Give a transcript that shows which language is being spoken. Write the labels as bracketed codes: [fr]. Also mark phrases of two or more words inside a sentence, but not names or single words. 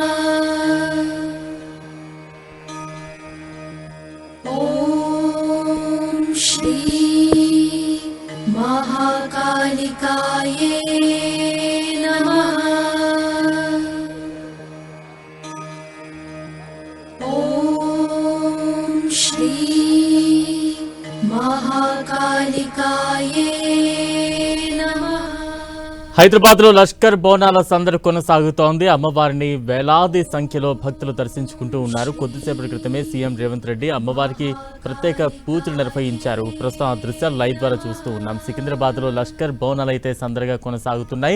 [sa] ॐ श्री महाकालिकाये नमः। ॐ श्री महाकालिकाये नमः। [te] హైదరాబాద్లో లష్కర్ బోనాల సందడి కొనసాగుతోంది. అమ్మవారిని వేలాది సంఖ్యలో భక్తులు దర్శించుకుంటూ ఉన్నారు. కొద్దిసేపటి క్రితమే సీఎం రేవంత్ రెడ్డి అమ్మవారికి ప్రత్యేక పూజలు నిర్వహించారు. ప్రస్తుతం ఆ దృశ్యాలు లైవ్ ద్వారా చూస్తూ ఉన్నాం. సికింద్రాబాద్లో లష్కర్ బోనాలు అయితే సందడిగా కొనసాగుతున్నాయి.